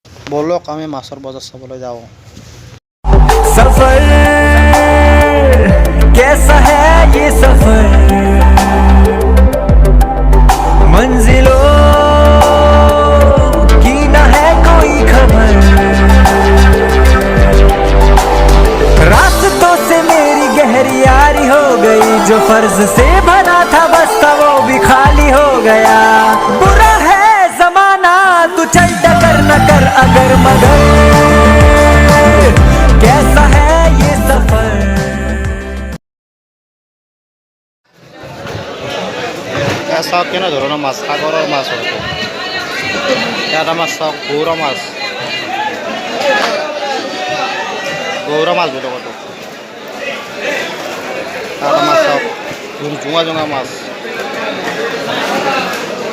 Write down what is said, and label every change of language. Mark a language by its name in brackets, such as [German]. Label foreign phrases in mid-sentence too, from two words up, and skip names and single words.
[Assamese] বলক আমি মাছৰ বজাৰ চাবলৈ যাওঁ। [Hindi] सफर कैसा है ये सफर, मंजिलों की न है कोई खबर, रास्तों से मेरी गहरी यारी हो गई, जो फर्ज से भरा था बस्ता वो भी खाली हो गया। बुरा है जमाना तू चल टकर न कर अगर मगर, कैसा है ये सफर। [Assamese] চাওক কেনে ধৰণৰ মাছ, সাগৰৰ মাছ হয় এটা মাছ চাওক গৌৰা মাছ বুলি কয় এটা মাছ চাওক জোঙা জোঙা মাছ।